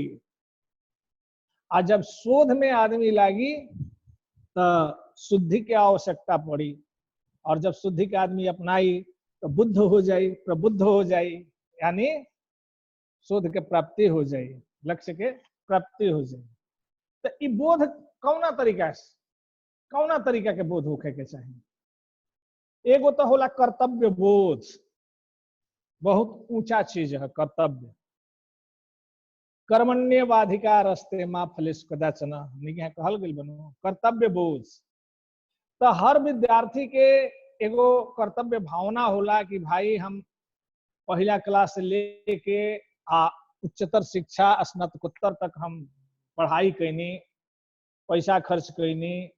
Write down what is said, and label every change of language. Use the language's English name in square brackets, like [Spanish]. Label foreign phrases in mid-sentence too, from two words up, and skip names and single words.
[Bhojpuri] और जब शोध में आदमी लागी तो शुद्धि की आवश्यकता पड़ी, और जब शुद्धि के आदमी अपनाई तो बुद्ध हो जाए, प्रबुद्ध हो जाए, यानी शोध के प्राप्ति हो जाए, लक्ष्य के प्राप्ति हो जाए। तो ये बोध कौना तरीका से, कौना तरीका के बोध होखे के चाहिए? एगो तो होला कर्तव्य बोध, बहुत ऊंचा चीज है कर्तव्य। [Sanskrit] कर्मण्येवाधिकारस्ते मा फलेषु कदाचन, [Bhojpuri] यहाँ कहल गई बनो कर्तव्य बोध। तो हर विद्यार्थी के एगो कर्तव्य भावना होला कि भाई हम पहला क्लास से लेके उच्चतर शिक्षा स्नातकोत्तर तक हम पढ़ाई कैनी, पैसा खर्च कैनी,